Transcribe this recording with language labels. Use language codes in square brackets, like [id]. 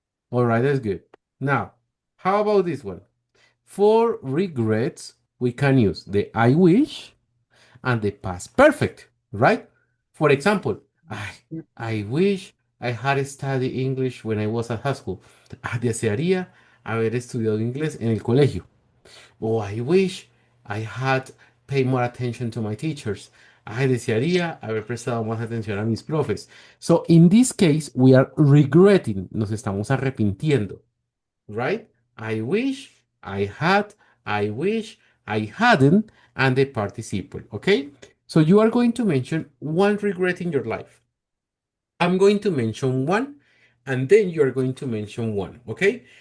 [en] All right, that's good. Now, how about this one? For regrets, we can use the I wish and the past perfect, right? For example, I wish I had studied English when I was at high school. [es] Desearía haber estudiado inglés en el colegio. [en] Oh, I wish I had paid more attention to my teachers. [es] Ay, desearía haber prestado más atención a mis profes. [en] So, in this case, we are regretting. [es] Nos estamos arrepintiendo, [en] right? I wish I had, I wish I hadn't, and the participle, okay? So, you are going to mention one regret in your life. I'm going to mention one, and then you are going to mention one, okay?